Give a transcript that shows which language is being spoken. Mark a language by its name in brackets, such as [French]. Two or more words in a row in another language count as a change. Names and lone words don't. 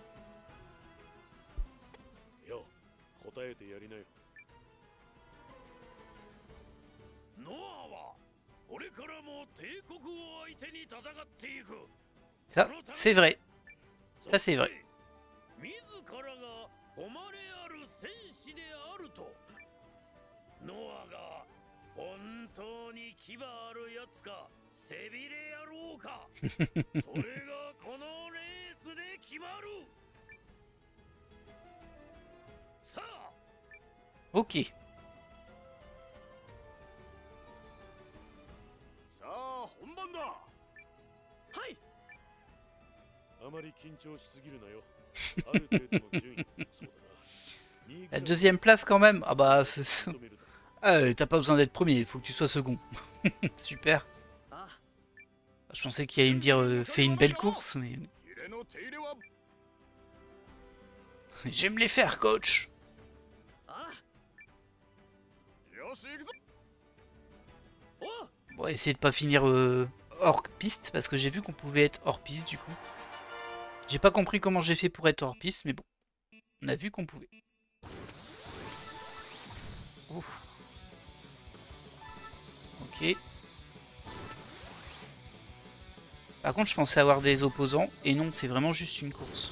[French] Ça, c'est vrai. Ça, c'est vrai. [Japanese] ちであると。ノアが本当に牙あるやつか背びれ野郎かそれがこのレースで決まる。さあ [French] Ok. [Japanese] さあ本番だ。はい。あまり緊張しすぎるなよ。ある程度の順位。そうだな。 [French] La deuxième place quand même. Ah bah, t'as pas besoin d'être premier, il faut que tu sois second. Super. あ、 Je pensais qu'il allait me dire fais une belle course, mais [Japanese] ヒレの手入れは [French] j'aime les faire, coach. あ、 [Japanese] よし行くぞ。お、 [French] Bon, essayer de pas finir hors piste parce que j'ai vu qu'on pouvait être hors piste du coup. J'ai pas compris comment j'ai fait pour être hors piste, mais bon, on a vu qu'on pouvait. Ouf. Ok. Par contre, je pensais avoir des opposants, et non, c'est vraiment juste une course.